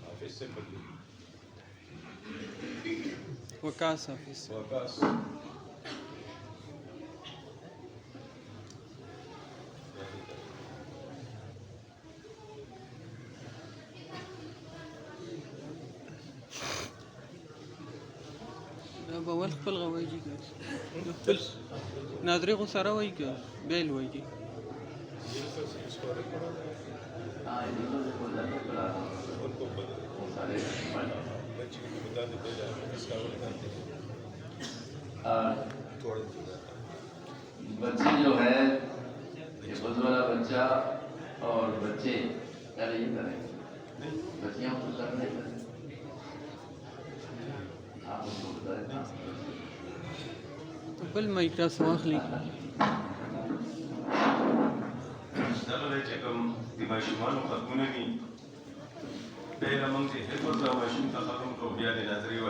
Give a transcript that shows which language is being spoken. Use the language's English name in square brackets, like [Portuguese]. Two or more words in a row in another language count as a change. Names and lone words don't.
[Urdu] سے بدلی وکاس حافظ وکاس [Pashto] دا به ول خپل غوایږي که خپل ناظري خو سره وایي که بیل وایي [Urdu] ہاں یہ دیکھو دیکھو جاتے پڑھا رہا ہوں ان کو بدل وہ سارے بچے کو بتا دیتے جا اس کا بتاتے ہیں اور تھوڑا بچے جو ہے یہ بد والا بچہ اور بچے پہلے یہ کریں بچیاں کو کرنے کریں آپ اس کو بتائیں [Pashto] بل مایک را څه واخلي دغه دی چې کوم د ماشومانو ختمونه دي دا یې زموږ د حفظ او ماشوم ته ختم کړو بیا د ناظري